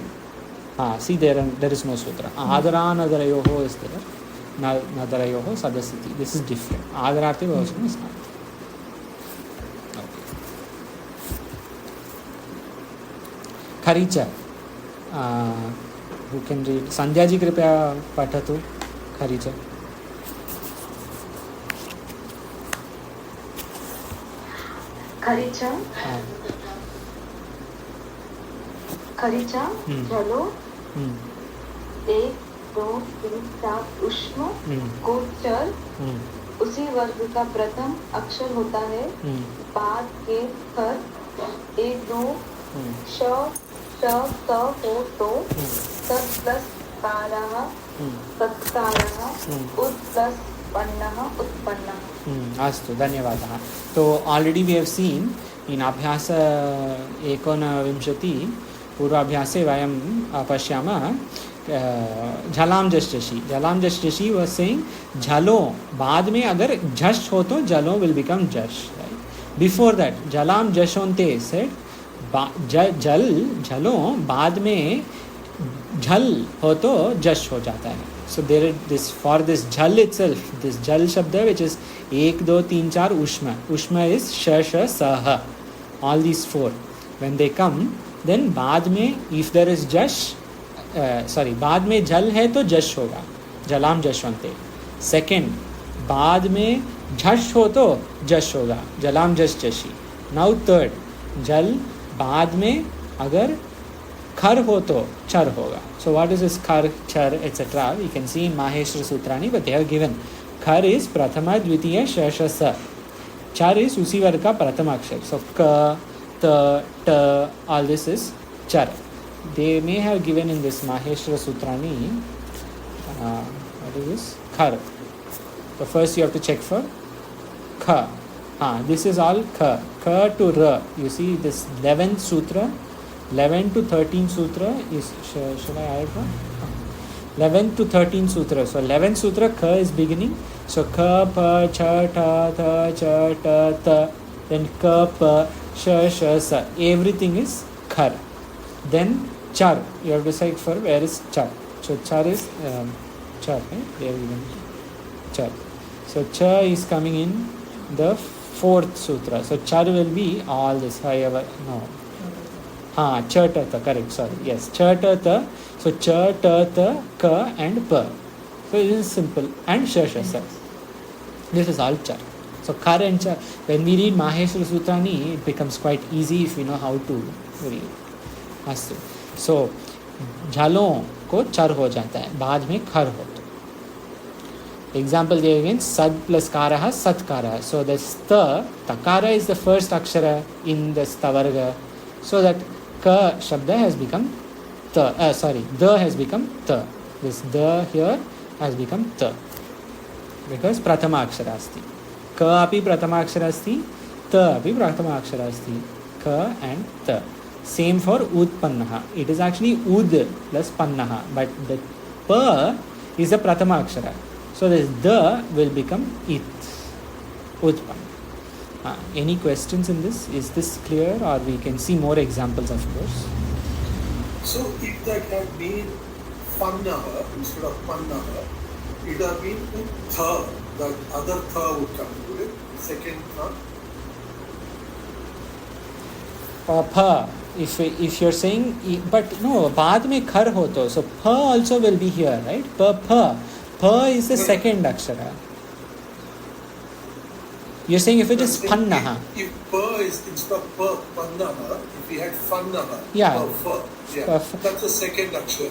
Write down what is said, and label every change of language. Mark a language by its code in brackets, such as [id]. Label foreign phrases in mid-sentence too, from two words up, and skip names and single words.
[en] See there is no sutra. [sa] Adaranadarayoho is there. Nadarayoho sadasiti. [en] This is different. [sa] Adararthe bahuvachanam [en] is not. Okay. Kharicha. Who can read? [sa] Sandhyaji kripya patatu. Kharicha. [hi] खरीचा खरीचा चलो 1 2 3 4 उष्म को चर उसी वर्ग का प्रथम अक्षर होता है. बाद के खर 1 2 श श त हो तो तत् प्लस कारः तत्कारः उत् प्लस पन्नः उत्पन्नः. [sa] अस्तु धन्यवादः. [hi] तो [en] already we have seen in [sa] अभ्यास 19 पूर्वाभ्यासे वयं पश्यामः झलां जष्टि. झलां जष्टि [en] was saying [hi] झलो बाद में अगर झष हो तो झलो [en] will become [hi] जश. [en] before that [sa] झलां जशोन्ते [hi] सेड जल झलो बाद में झल हो तो जश हो जाता है. [en] So there is this, for this jal itself, this jal shabda which is 1 2 3 4 ushma. Ushma is sha sha sa ha. All these four. When they come, then [hi] बाद में [en] if there is jash, [hi] बाद में जल है तो जश होगा. [sa] जलाम जशवंते. [hi] Second, बाद में झश हो तो जश होगा. [sa] जलाम जश जशी. [en] Now third, [hi] जल बाद में अगर खर हो तो चर होगा. [en] So what is this khar, char, etc. We can see in Maheshwara Sutrani, but they have given khar is [sa] prathama, dvitiya, [en] shasha, sa. Char is [hi] उसी वर्ग का प्रथम अक्षर. [en] So ka, ta, ta, all this is char. They may have given in this Maheshwara Sutrani, what is this? Khar. So first you have to check for kha. This is all kha. Kha to ra. You see this 11th sutra. 11 to 13 sutra is, should I add one? 11 to 13 sutra. So 11th sutra, kha is beginning. So ka, pa, cha, ta, tha, cha, ta, ta. Then ka, pa, sha, sha, sa. Everything is khar. Then char. You have to decide for where is char. So char is char. There we go. Char. So cha is coming in the 4th sutra. So char will be all this. However, no. Cha ta ta, correct, sorry, yes, cha ta ta. So cha ta ta ka and pa. So it is simple. And sha sha sa. This is all char. So khar and char. When we read Maheshwara Sutrani, it becomes quite easy if we know how to read. [sa] Astu. [hi] So झालों को चर हो जाता है बाद में खर हो तो. [en] Example there again, [sa] sad plus karaha, satkara. [en] So the sta, takara is the first akshara in the stavarga. So that ka shabda has become ta. The has become ta. This the here has become ta. [sa] Because prathama akshara asti. Ka api prathama akshara asti. Ta api prathama akshara asti. [en] Ka and ta. Same for udpannaha. It is actually ud plus pannaha. But the pa is the [sa] prathama akshara. [en] So this the will become it. Udpanna. Any questions in this? Is this clear, or we can see more examples, of course? So if that had been pannaha instead of pannaha, it would have been tha, that other tha would come to it, second tha. Pa. If you're saying, but no, [hi] बाद में खर हो तो, [en] so pa also will be here, right? Pa is the second akshara. You're saying if it is pannaha. If pa is instead of pa, pannaha, if we had fannaha, Yeah. That's the second akshara.